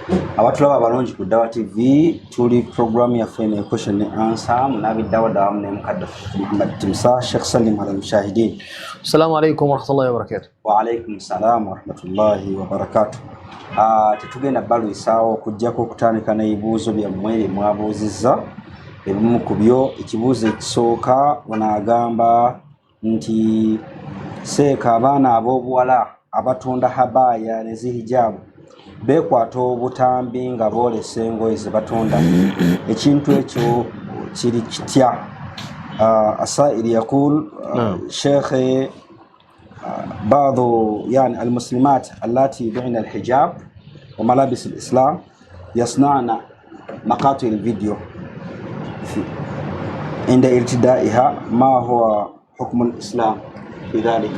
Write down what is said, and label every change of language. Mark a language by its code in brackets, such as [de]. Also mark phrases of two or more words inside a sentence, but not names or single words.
[lg] abatulaba abalungi ku Dawa TV tuli program yaffe ne [en] question and answer [lg] munabi dawa ne mukaddafu Muhammad Timsa Sheikh Salim al-Mushahidin. [ar] السلام عليكم ورحمة الله وبركاته. وعليكم السلام ورحمة الله وبركاته. [lg] Tetugenda balu isaawo kujjako okutandika n'ebibuuzo byammwe mwabuuzizza. Ebimu ku byo ekibuuzo ekisooka wanaagamba nti seeka abaana ab'obuwala abatunda habaya ne zihijabu bekwata obutambi nga boolesa engoye ze batunda ekintu ekyo kiri kitya? [ar] السائل يقول شيخ بعض يعني المسلمات اللاتي يبيعن الحجاب وملابس الإسلام يصنعن مقاطع الفيديو عند ارتدائها، ما هو حكم الإسلام في ذلك؟